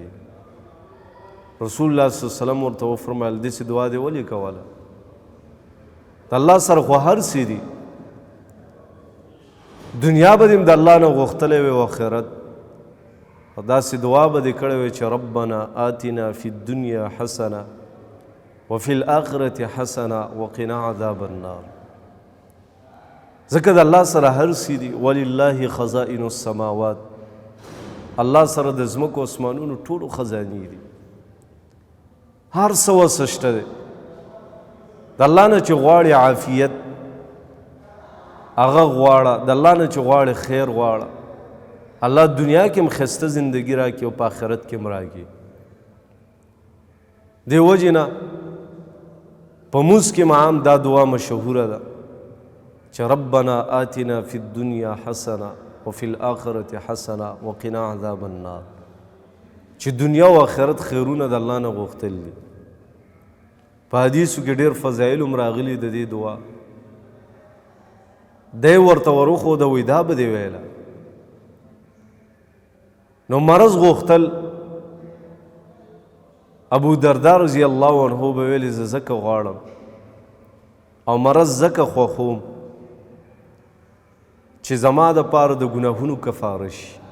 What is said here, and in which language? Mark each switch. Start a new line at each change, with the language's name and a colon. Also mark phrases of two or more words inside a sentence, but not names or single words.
Pashto: رسول الله
Arabic: صلی الله علیه وسلم
Pashto: ورته وفرمایل داسې دعا دې ولې کوله؟ د الله سره خو هر څه دي، دنیا به دې د الله نه غوښتلی وي او آخرت، او داسې دعا به دې کړې وي چې
Arabic: ربنا آتنا فی الدنیا حسنه وفي الآخرة حسنه وقنا عذاب النار.
Pashto: ځکه د الله سره هر څه دي،
Arabic: ولله خزائن السماوات،
Pashto: الله سره د ځمکو اسمانونو ټولو خزانې دي، هر څه وسه شته دی. د الله نه چې غواړې عافیت هغه غواړه، د الله نه چې غواړې خیر غواړه، الله دنیا کې هم ښایسته زندګي راکړي او په آخرت کې هم راکړي. دې وجې نه په مونځ کې عام دا دعا مشهوره ده چې
Arabic: ربنا آتنا فی الدنیا حسنه وفي الآخرة حسنه وقنا عذاب النار،
Pashto: چې دنیا او آخرت خیرونه د الله نه غوښتل دي. په حدیثو کې ډېر فضایل هم راغلي د دې دعا. دی ورته وروښوده وایي دا به دې ویله. نو مرض غوښتل ابو درداء
Arabic: رضی الله عنه
Pashto: به ویلې زه ځکه غواړم او مرض ځکه خوښوم چې زما دپاره د ګناهونو کفاره شي.